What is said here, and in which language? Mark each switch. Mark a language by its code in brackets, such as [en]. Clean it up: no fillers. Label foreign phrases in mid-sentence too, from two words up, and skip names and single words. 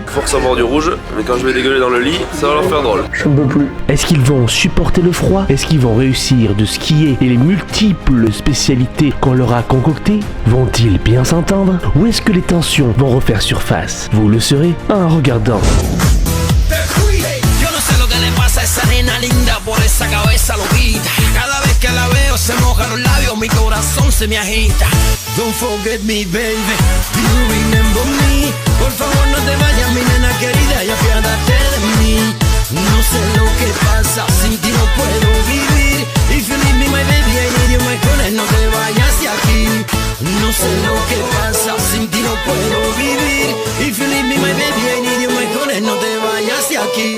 [fr] Force à boire du rouge, mais quand je vais dégueuler dans le lit, ça va leur faire drôle. Je ne peux plus. Est-ce qu'ils vont supporter le froid? Est-ce qu'ils vont réussir de skier et les multiples spécialités qu'on leur a concoctées? Vont-ils bien s'entendre? Ou est-ce que les tensions vont refaire surface? Vous le saurez en regardant. [es] Yo no sé lo que le pasa a esa nena linda por esa cabeza loquita. Cada vez que la veo se mojan los labios, mi corazón se me agita. [en] Don't forget me, baby, do you remember me? [es] Por favor no te vayas, mi nena querida, y apiádate de mí. No sé lo que pasa, sin ti no puedo vivir. [en] If you leave me, my baby, I need you, my corner, [es] no te vayas de aquí. No sé lo que pasa, sin ti no puedo vivir. [en] If you leave me, my baby, I need you, my corner, [es] no te vayas de aquí.